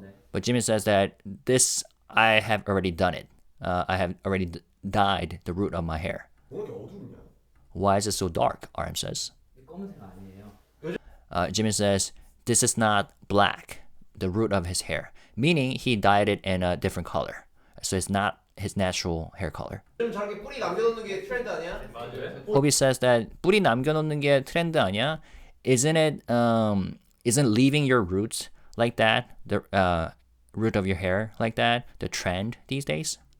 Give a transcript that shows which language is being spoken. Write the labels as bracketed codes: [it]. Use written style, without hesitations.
[en] But Jimin says that this, I have already done it. I have already dyed the root of my hair. Why is it so dark? RM says. Jimin says, this is not black, the root of his hair. Meaning he dyed it in a different color. So it's not his natural hair color. Hobi says that [ko] 뿌리 남겨놓는 게 트렌드 아니야? [en] Isn't it, isn't leaving your roots like that, the root of your hair like that, the trend these days?